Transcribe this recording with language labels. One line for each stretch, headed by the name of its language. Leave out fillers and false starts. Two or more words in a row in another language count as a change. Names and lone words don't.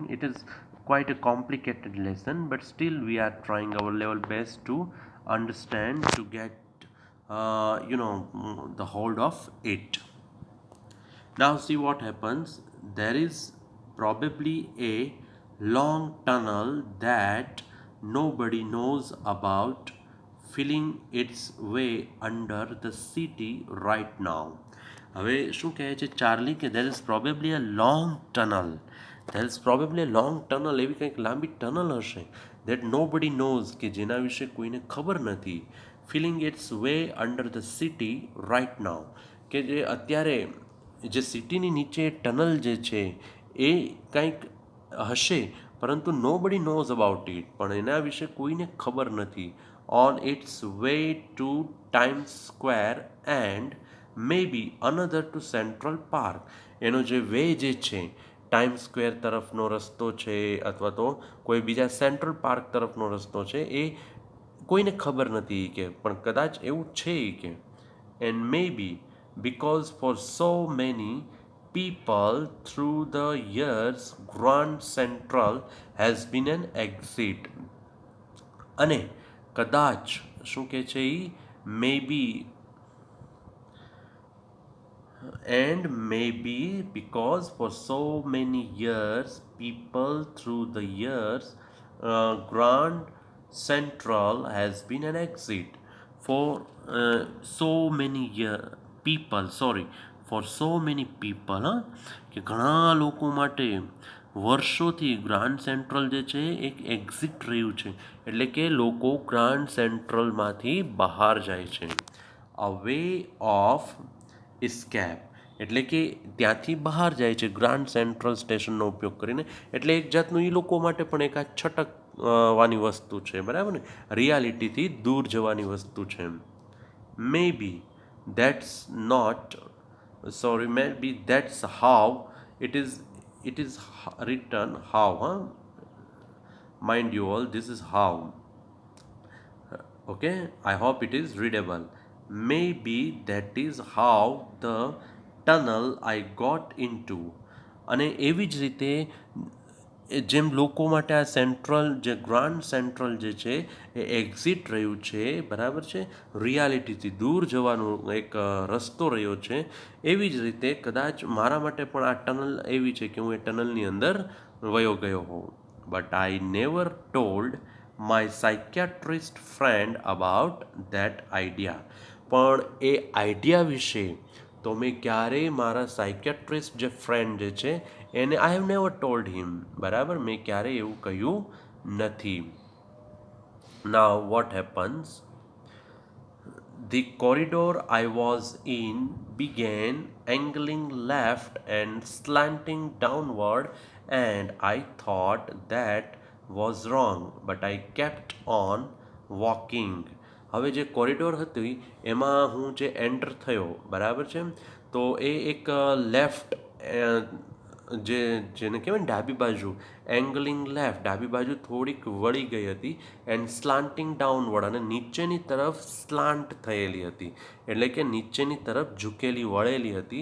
English: It is quite a complicated lesson, but still we are trying our level best to understand, to get the hold of it. Now see what happens. There is probably a long tunnel that nobody knows about, feeling its way under the city right now.
Gujarati: હવે શું કહે છે ચાર્લી કે
English: there is probably a long tunnel. There is probably a long tunnel,
Gujarati: એવી કંઈક લાંબી ટનલ હશે
English: that nobody knows,
Gujarati: કે જેના વિશે કોઈને ખબર નથી.
English: feeling its way under the city right now,
Gujarati: કે જે અત્યારે જે સિટીની નીચે ટનલ જે છે એ કંઈક હશે, પરંતુ
English: no body knows about it,
Gujarati: પણ એના વિશે કોઈને ખબર નથી.
English: on its way to Times Square and may be another to Central Park.
Gujarati: એનો જે વે જે છે ટાઈમ સ્ક્વેર તરફનો રસ્તો છે અથવા તો કોઈ બીજા સેન્ટ્રલ પાર્ક તરફનો રસ્તો છે, એ કોઈને ખબર નથી કે, પણ કદાચ એવું છે કે.
English: and may be because for so many people through the years Grand Central has been an exit.
Gujarati: અને કદાચ શું કહે છે એ
English: may be and maybe because for so many years people through the years Grand Central has been an exit for so many people, sorry, for so many people,
Gujarati: હા, કે ઘણા લોકો માટે વર્ષોથી ગ્રાન્ડ સેન્ટ્રલ જે છે એક એક્ઝિટ રહ્યું છે, એટલે કે લોકો ગ્રાન્ડ સેન્ટ્રલમાંથી બહાર જાય છે.
English: a way of escape,
Gujarati: એટલે કે ત્યાંથી બહાર જાય છે ગ્રાન્ડ સેન્ટ્રલ સ્ટેશનનો ઉપયોગ કરીને, એટલે એક જાતનું એ લોકો માટે પણ એક આ છટક વાની વસ્તુ છે, બરાબર ને, રિયાલિટીથી દૂર જવાની વસ્તુ છે.
English: may be that's not, sorry, maybe that's how it is written, how, huh? Mind you all, this is how. Okay, I hope it is readable. Maybe that is how the tunnel I got into.
Gujarati: અને એવી જ રીતે જેમ લોકો માટે આ સેન્ટ્રલ જે ગ્રાન્ડ સેન્ટ્રલ જે છે એ એક્ઝિટ રહ્યું છે, બરાબર છે, રિયાલિટીથી દૂર જવાનો એક રસ્તો રહ્યો છે, એવી જ રીતે કદાચ મારા માટે પણ આ ટનલ એવી છે કે હું એ ટનલની અંદર વયો ગયો હોઉં.
English: but I never told my psychiatrist friend about that idea.
Gujarati: પણ એ આઈડિયા વિશે તો મેં ક્યારેય મારા સાયકિયાટ્રિસ્ટ જે ફ્રેન્ડ જે છે એને
English: I have never told him,
Gujarati: બરાબર, મેં ક્યારેય એવું કહ્યું નથી.
English: now what happens, the corridor I was in began angling left and slanting downward, and I thought that was wrong, but I kept on walking.
Gujarati: હવે જે કોરિડોર હતી એમાં હું જે એન્ટર થયો, બરાબર છે, તો એ એક લેફ્ટ જે જેને કહેવાય ને ડાબી બાજુ,
English: angling left,
Gujarati: ડાબી બાજુ થોડીક વળી ગઈ હતી,
English: and slanting downward,
Gujarati: અને નીચેની તરફ સ્લાન્ટ થયેલી હતી, એટલે કે નીચેની તરફ ઝૂકેલી વળેલી હતી.